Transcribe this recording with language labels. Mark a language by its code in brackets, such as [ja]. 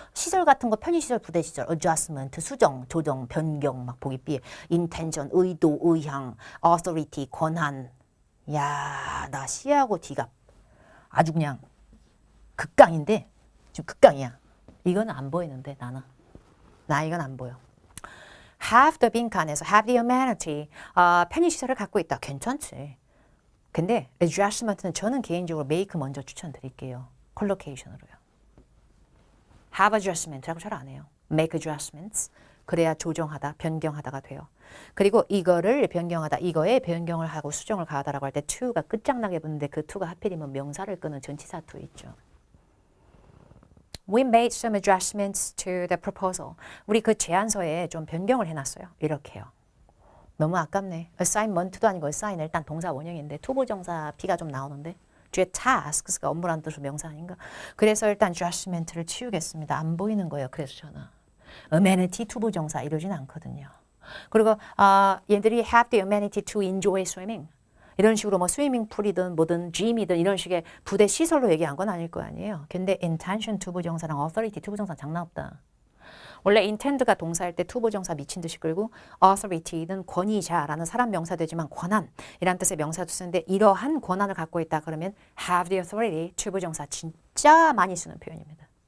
[ko] 시설 같은 거 편의시설, 부대시설, adjustment, 수정, 조정, 변경 막 보기 삐 intention, 의도, 의향, authority, 권한. 야, 나 C하고 D가 아주 그냥 극강인데 지금 극강이야. 이거는 안 보이는데 나는. 나 이건 안 보여. [en] have the [ko] 빈칸에서 [en] have the amenity [ko] 편의시설을 갖고 있다. 괜찮지. 근데 adjustment는 저는 개인적으로 make 먼저 추천드릴게요. 컬로케이션으로요. [en] have adjustment [ko] 라고 잘 안 해요. [en] make adjustments. [ko] 그래야 조정하다, 변경하다가 돼요. 그리고 이거를 변경하다, 이거에 변경을 하고 수정을 가하다라고 할 때 to가 끝장나게 붙는데 그 to가 하필이면 명사를 끄는 전치사 to 있죠. [en] We made some adjustments to the proposal. [ko] 우리 그 제안서에 좀 변경을 해놨어요. 이렇게요. 너무 아깝네. assignment도 아니고 assign 일단 동사 원형인데 투부정사 B가 좀 나오는데 뒤에 tasks가 업무라는 뜻으로 명사 아닌가? 그래서 일단 adjustment를 치우겠습니다. 안 보이는 거예요. 그래서 저는 amenity 투부정사 이러진 않거든요. 그리고 얘들이 [en] have the amenity to enjoy swimming. [ko] 이런 식으로 뭐 스위밍풀이든 뭐든 짐이든 이런 식의 부대 시설로 얘기한 건 아닐 거 아니에요. 근데 intention 투부정사랑 authority 투부정사 장난 없다. 원래 intend가 동사일 때 투부정사 미친 듯이 끌고 authority는 권위자라는 사람 명사 되지만 권한이란 뜻의 명사도 쓰는데 이러한 권한을 갖고 있다 그러면 [en] have the authority [ko] 투부정사 진짜 많이 쓰는 표현입니다.